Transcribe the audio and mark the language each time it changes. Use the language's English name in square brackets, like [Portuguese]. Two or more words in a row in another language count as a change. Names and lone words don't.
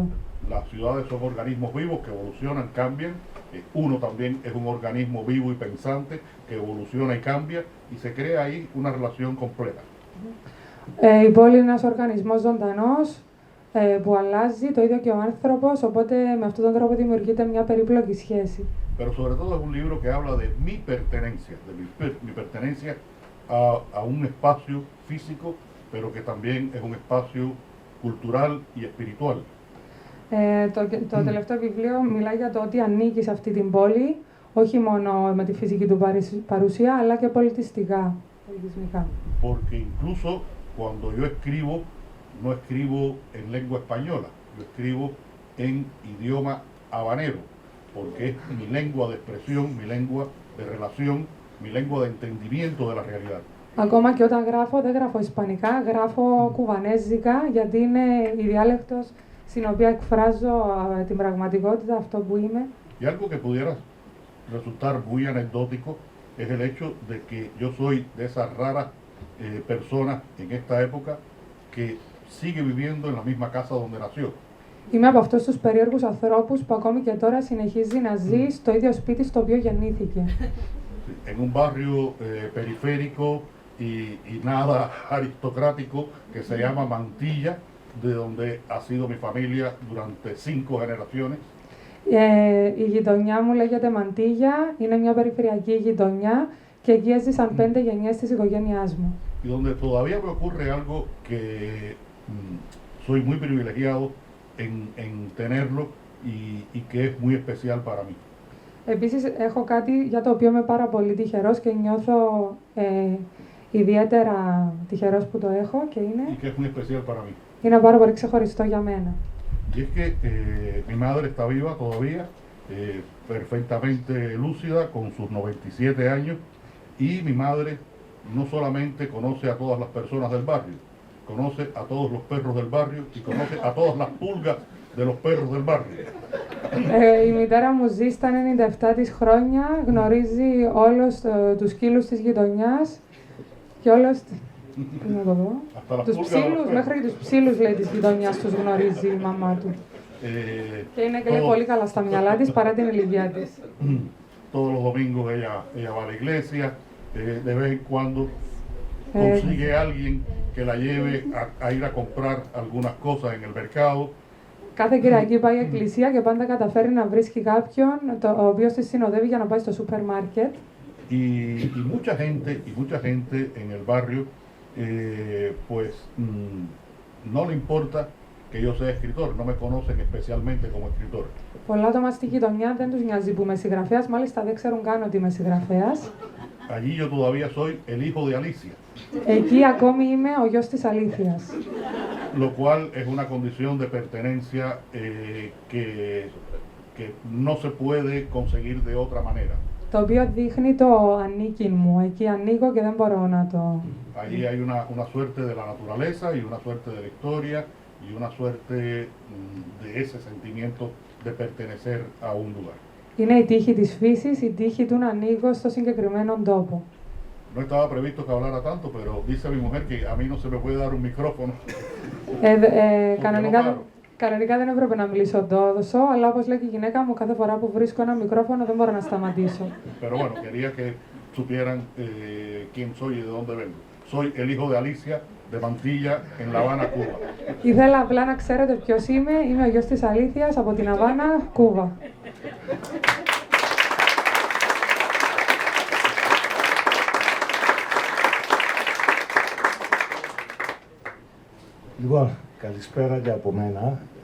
[Spanish] Las ciudades son organismos vivos que evolucionan, cambian. Uno también es un organismo vivo y pensante que evoluciona y cambia y se crea ahí una relación completa. [Greek] Η πόλη είναι ένας οργανισμός ζωντανός που αλλάζει, το ίδιο και ο άνθρωπος, οπότε με αυτόν τον τρόπο δημιουργείται μια περίπλοκη σχέση. [Spanish] Pero sobre todo es un libro que habla de mi pertenencia, de mi pertenencia a un espacio físico, pero que también es un espacio cultural y espiritual. [Greek] Το τελευταίο βιβλίο μιλάει για το ότι ανήκει σε αυτή την πόλη, όχι μόνο με τη φυσική του παρουσία, αλλά και πολιτισμικά. [Spanish] Porque incluso cuando yo escribo, no escribo en lengua española, yo escribo en idioma habanero, porque es mi lengua de expresión, mi lengua de relación, mi lengua de entendimiento de la realidad. [Greek] Ακόμα και όταν γράφω, δεν γράφω ισπανικά, γράφω κουβανέζικα, γιατί είναι η διάλεκτος στην οποία εκφράζω την πραγματικότητα, αυτό που είμαι. [Spanish] Y algo que pudiera resultar muy anecdótico es el hecho de que yo soy de esas raras personas en esta época que sigue viviendo en la misma casa donde nació. [Greek] Είμαι από αυτούς τους περίεργους ανθρώπους που ακόμη και τώρα συνεχίζει να ζει στο ίδιο σπίτι στο οποίο γεννήθηκε. [Spanish] En un barrio periférico y nada aristocrático que se llama Mantilla, de donde ha sido mi familia durante 5 generaciones. [Greek] Η γειτονιά μου λέγεται Μαντίγια, είναι μια περιφερειακή γειτονιά και εκεί έζησαν 5 γενιές της οικογένειάς μου. [Spanish] Y donde todavía me ocurre algo que soy muy privilegiado en tenerlo y que es muy especial para mí. [Greek] Επίσης έχω κάτι για το οποίο είμαι πάρα πολύ τυχερός και νιώθω ιδιαίτερα τυχερός που το έχω και [Spanish] Y que es muy especial para mí. [Greek] είναι πάρα πολύ ξεχωριστό για μένα. [Spanish] Y es que mi madre está viva todavía, perfectamente lúcida, con sus 97 años, y mi madre no solamente conoce a todas las personas del barrio, conoce a todos los perros del barrio y conoce a todas las pulgas de los perros del barrio. [Greek] Η μητέρα μου ζει στα 97 της χρόνια, γνωρίζει όλους τους σκύλους της γειτονιάς και όλους... Τι να το δω. Τους ψήλους, μέχρι τους ψήλους λέει της γειτονιάς τους γνωρίζει η μαμά του. Και είναι και λέει πολύ καλά στα μυαλά της παρά την ηλικία της. [Spanish] Todos los domingos ella va a la iglesia, de vez en cuando consigue a alguien que la lleve a ir a comprar algunas cosas en el mercado. [Greek] Κάθε Κυριακή πάει η εκκλησία και πάντα καταφέρει να βρίσκει κάποιον ο οποίος τη συνοδεύει για να πάει στο σούπερ μάρκετ. [Spanish] Y mucha gente en el barrio pues no le importa que yo sea escritor, no me conocen especialmente como escritor. [Greek] Πολλά άτομα στη γειτονιά δεν τους νοιάζει που είμαι συγγραφέας, μάλιστα δεν ξέρουν καν ότι είμαι συγγραφέας. [Spanish] Allí yo todavía soy el hijo de Alicia. [Greek] Εκεί ακόμη είμαι ο γιος της Αλήθειας. [Spanish] Lo cual es una condición de pertenencia que no se puede conseguir de otra manera. [Greek] Το οποίο δείχνει το ανήκειν μου. Εκεί ανήκω και δεν μπορώ να το... [Spanish] Allí hay una suerte de la naturaleza y una suerte de la historia y una suerte de ese sentimiento de pertenecer a un lugar. [Greek] Είναι η τύχη της φύσης, η τύχη του να ανήκω στο συγκεκριμένο τόπο. [Spanish] No estaba previsto que hablara tanto, pero dice mi mujer que a mí no se me puede dar un micrófono. [Greek] Κανονικά δεν έπρεπε να μιλήσω τόσο, αλλά όπως λέει και η γυναίκα μου, κάθε φορά που βρίσκω ένα μικρόφωνο δεν μπορώ να σταματήσω. [Spanish] Pero bueno, quería que supieran quién soy y de dónde vengo. Soy el hijo de Alicia de Mantilla en La Habana, Cuba. [Greek] Ήθελα απλά να ξέρετε ποιος είμαι. Είμαι ο γιος της Αλήθειας από την Αβάνα, Κούβα. Λοιπόν, καλησπέρα και από μένα.